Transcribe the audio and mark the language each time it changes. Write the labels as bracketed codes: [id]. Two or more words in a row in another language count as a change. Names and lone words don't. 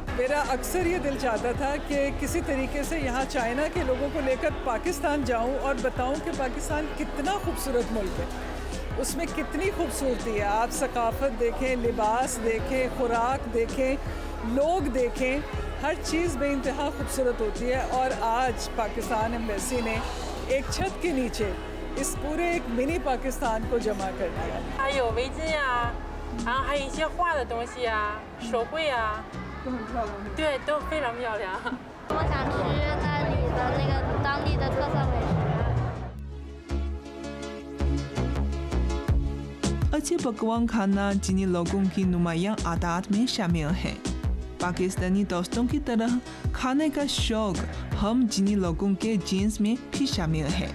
[ur] میرا اکثر یہ دل چاہتا تھا کہ کسی طریقے سے یہاں چائنا کے لوگوں کو لے کر پاکستان جاؤں اور بتاؤں کہ پاکستان کتنا خوبصورت ملک ہے، اس میں کتنی خوبصورتی ہے. آپ ثقافت دیکھیں، لباس دیکھیں، خوراک دیکھیں، لوگ دیکھیں، ہر چیز بے انتہا خوبصورت ہوتی ہے. اور آج پاکستان ایمبیسی نے ایک چھت کے نیچے اس پورے ایک منی پاکستان کو جمع کر دیا. [zh] 还有围巾啊，然后还有一些画的东西啊，手绘啊，都很漂亮。对，都非常漂亮。我想吃那里的那个当地的特色美食。 [ur] اچھے پکوان کھانا چینی لوگوں کی نمایاں عادت میں شامل ہے. پاکستانی دوستوں کی طرح کھانے کا شوق ہم چینی لوگوں کے جینز میں بھی شامل ہے.